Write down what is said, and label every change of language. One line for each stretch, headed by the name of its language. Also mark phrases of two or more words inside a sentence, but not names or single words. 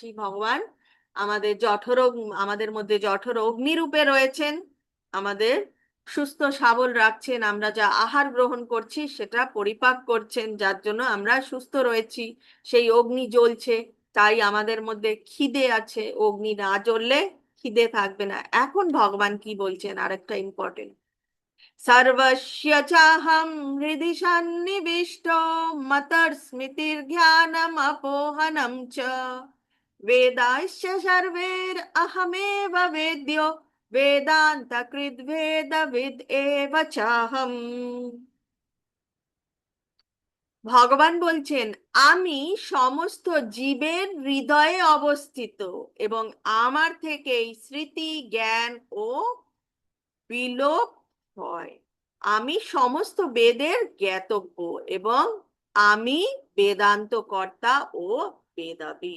Bangla: ভগবান আমাদের মধ্যে জঠর অগ্নিরূপে রয়েছেন, আমাদের সুস্থ সবল রাখছেন। আমরা যা আহার গ্রহণ করছি সেটা পরিপাক করছেন, যার জন্য আমরা সুস্থ রয়েছি। সেই অগ্নি জ্বলছে, তাই আমাদের মধ্যে খিদে আছে। অগ্নি না জ্বললে খিদে থাকবে না। এখন ভগবান কি বলছেন, আরেকটা ইম্পর্টেন্ট,
Sanskrit: सर्वस्य चाहं हृदि सन्निविष्टो मतस्मृतिर्ज्ञानमपोहनं च वेदाश्च सर्वैरहमेव वेद्यो वेदान्तकृद्वेदविद् एव चाहम्।
Bangla: ভগবান বলছেন, আমি সমস্ত জীবের হৃদয়ে অবস্থিত এবং আমার থেকেই স্মৃতি, জ্ঞান ও বিলোপ হয়। আমি সমস্ত বেদের জ্ঞাতব্য এবং আমি বেদান্ত কর্তা ও বেদাবিদ।